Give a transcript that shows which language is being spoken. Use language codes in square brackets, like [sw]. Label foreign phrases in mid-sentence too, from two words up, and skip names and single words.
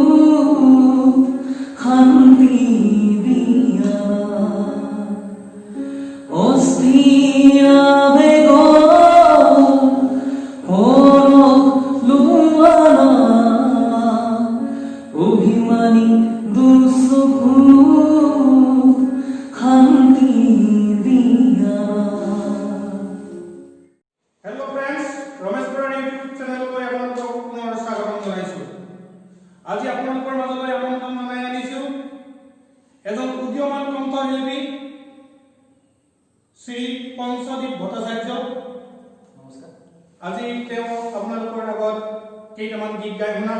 [as] শান্তি দিয়া অস্থিৰা বেগৰ পৰলুৱানা অভিমানী দুচকু শান্তি দিয়া। [en] hello friends, [hi] रमेश बरार यूट्यूब चैनल को [as] আপোনালোকক পুনৰ স্বাগতম জনাইছো। আজি আপোনালোকৰ মাজলৈ আমন্ত্ৰণ জনাই আনিছো এজন উদীয়মান কণ্ঠশিল্পী শ্ৰী পঞ্চদীপ ভট্টাচাৰ্য। নমস্কাৰ। আজি তেওঁ আপোনালোকৰ আগত কেইটামান গীত গাই শুনাব।